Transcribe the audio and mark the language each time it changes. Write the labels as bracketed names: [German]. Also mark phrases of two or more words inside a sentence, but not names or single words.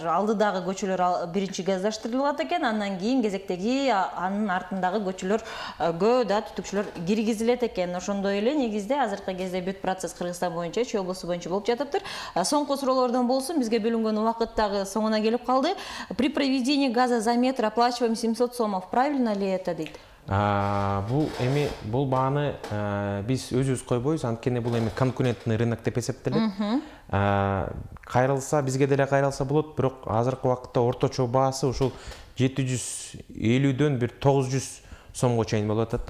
[Kyrgyz] Алдыдагы көчөлөр биринчи газдаштырылат экен, андан кийин кезектеги анын артындагы көчөлөргө да түтүкчүлөр киргизилет экен. Ошондой эле негизде азыркы кезде бүт процесс Кыргызстан боюнча, Чүй областу боюнча болуп жатыптыр. Соңку суроолордон болсун, бизге бөлүнгөн убакыт дагы соңуна келип калды. [Russian] При проведении газа за метр оплачиваем 700 сомов. Правильно ли это дейт? [Kyrgyz] Бул бааны биз өзүбүз койбойбуз, анткени бул эми [Russian] конкурентный рынок [Kyrgyz] деп эсептелет. Кайрылса, бизге деле кайрылса болот, бирок азыркы убакытта орточо баасы ушул 750дөн бир 900 сомго чейин болуп атат да.